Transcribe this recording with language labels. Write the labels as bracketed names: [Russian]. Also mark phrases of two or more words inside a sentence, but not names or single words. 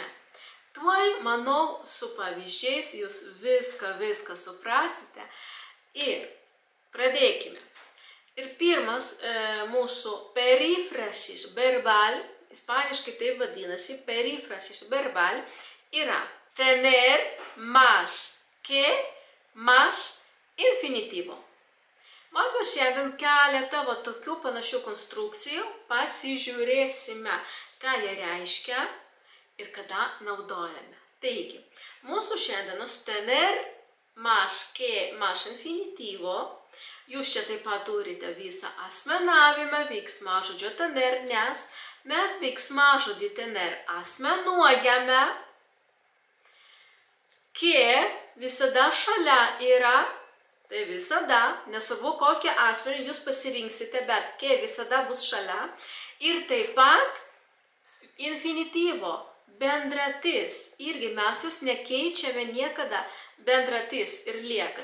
[Lithuanian] Tuoj, manau, su pavyzdžiais jūs viską suprasite. Ir pradėkime. Ir pirmas mūsų [Spanish] perifrasis verbal, [Lithuanian] ispaniškai taip vadinasi, [Spanish] perifrasis verbal, [Lithuanian] yra [Spanish] tener más que más infinitivo. [Lithuanian] Matome šiandien keletą tokių panašių konstrukcijų, pasižiūrėsime, ką jie reiškia ir kada naudojame. Taigi, mūsų šiandienos [Spanish] tener más que más infinitivo, [Lithuanian] jūs čia taip pat turite visą asmenavimą, veiksmažodžio tener, nes mes veiksmažodį tener asmenuojame, que visada šalia yra, tai visada, nesvarbu kokią asmenį jūs pasirinksite, bet que visada bus šalia, ir taip pat infinityvo, bendratis, irgi mes jūs nekeičiame niekada, bendratis ir lieka.